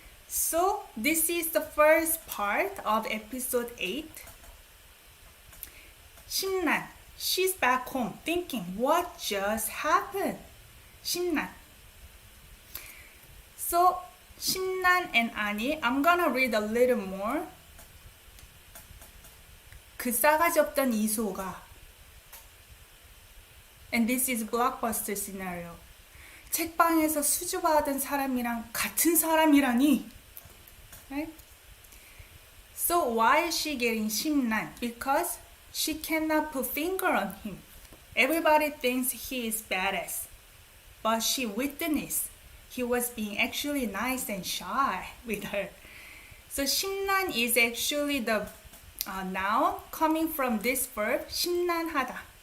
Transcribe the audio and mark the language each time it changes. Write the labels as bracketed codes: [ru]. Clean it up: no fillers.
[en] So this is the first part of episode 8. 심란, she's back home thinking, what just happened? [ko] 심란. [en] So 심란 and Ani, I'm gonna read a little more. [ko] 그 싸가지 없던 이수호가. [en] And this is blockbuster scenario. [ko] 책방에서 수줍어하던 사람이랑 같은 사람이라니. [en] Right? So why is she getting 심란? Because she cannot put finger on him. Everybody thinks he is badass, but she witnessed he was being actually nice and shy with her. So 심란 is actually the noun coming from this verb 심란하다.